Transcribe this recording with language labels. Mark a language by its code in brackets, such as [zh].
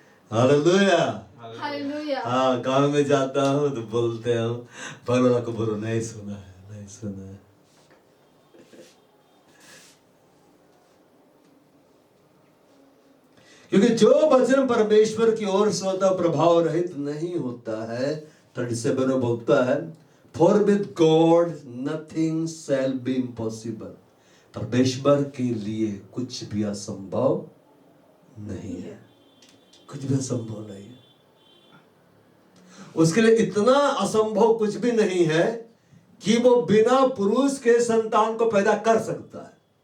[hi] Hallelujah, hallelujah. हाँ, गांव में जाता हूँ तो बोलते हैं भगवान को बोलो नहीं सुना है, नहीं सुना है। क्योंकि जो वचन परमेश्वर की ओर से होता प्रभाव रहित नहीं होता है। [en] 37 [hi] में बोलता है, [en] For with God nothing shall be impossible. [hi] परमेश्वर के लिए कुछ भी असंभव नहीं है, कुछ भी असंभव नहीं है। उसके लिए इतना असंभव कुछ भी नहीं है कि वो बिना पुरुष के संतान को पैदा कर सकता है।